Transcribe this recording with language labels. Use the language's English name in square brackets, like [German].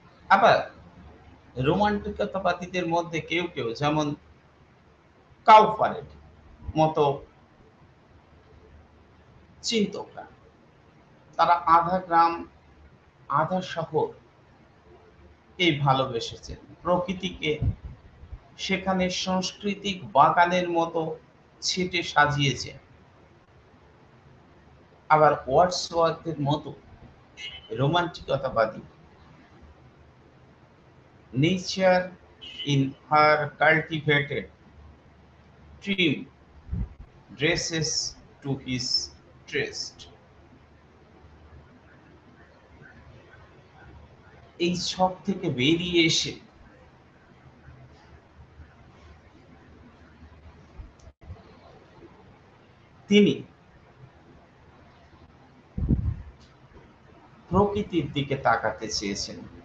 [Bangla] আবার রোমান্টিকতাবাদীদের মধ্যে কেউ কেউ, যেমন কাউপারের মতো চিন্তকরা, তারা আধা গ্রাম আধা শহর এই ভালোবেসেছেন, প্রকৃতিকে সেখানে সাংস্কৃতিক বাগানের মতো ছিটে সাজিয়েছে। আবার ওয়ার্ডসওয়ার্থের মতো রোমান্টিকতাবাদী nature [English] in her cultivated trim dresses to his taste. [Bangla] এই সব থেকে বেরিয়ে এসে তিনি প্রকৃতির দিকে তাকাতে চেয়েছেন।